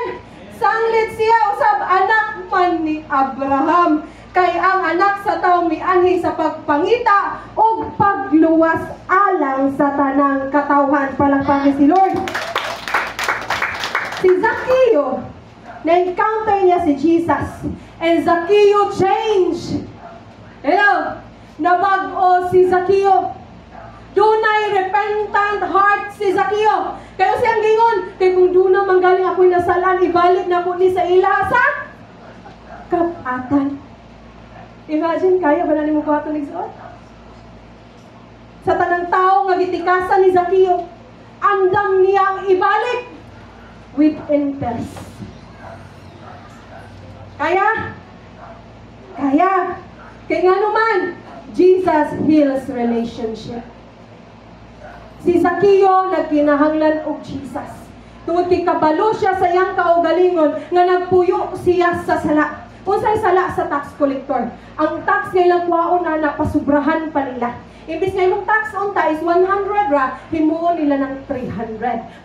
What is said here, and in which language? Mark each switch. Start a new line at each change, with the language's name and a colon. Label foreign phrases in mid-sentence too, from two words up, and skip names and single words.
Cebuano: Sanglit siya usab anak man ni Abraham. Kay ang anak sa tao mianhi sa pagpangita o pagluwas alang sa tanang katawhan.
Filipino: Palakpakin si Lord.
Cebuano: Si Zaccheo, na-encounter niya si Jesus.
English: And Zaccheo changed. Hello?
Cebuano: Nabag-o si Zaccheo. Dunay
English: repentant heart
Cebuano: si Zaccheo. Kaya siyang gingon, kaya kung doon manggaling ako'y nasalan, ibalik na ko ni sa ila sa kapatan. Imagine, kaya ba na ni mo buhaton igsoon? Sa tanang tao nga gitikasan ni Zacchaeus, andam niyang ibalik
English: with interest.
Cebuano: Kaya? Kaya. Kaya nga naman,
English: Jesus heals relationship.
Cebuano: Si Zacchaeus nagkinahanglan og Jesus. Tungod kay kabalo siya sa iyang kaugalingon nga nagpuyo siya sa sala. Unsay sala sa
English: tax collector?
Cebuano: Ang tax nga ilang kuhaon na napasubrahan pa nila. Imbis nga imong tax unta is 100 ra, himuon nila ng 300.